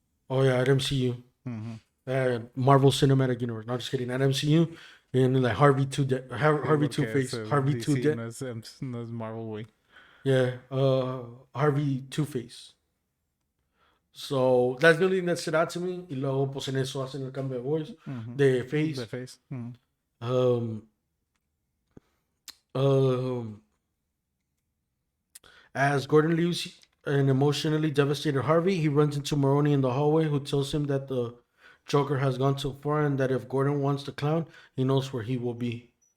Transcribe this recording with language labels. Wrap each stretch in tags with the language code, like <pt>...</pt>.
<en>Oh, yeah, at MCU. Marvel Cinematic Universe. Not just kidding. At MCU. And like Harvey Harvey Two Face. Harvey Two</en> <es>DC no es Marvel, güey.</es> <en>Yeah. Harvey Two Face. So that's the only thing that stood out to me.</en> <es>Y luego, pues en eso hacen el cambio de voice, de face.</es> <en>The face. Um, um, as Gordon leaves an emotionally devastated Harvey, he runs into Maroney in the hallway, who tells him that the Joker has gone too far and that if Gordon wants the clown, he knows where he will be.</en>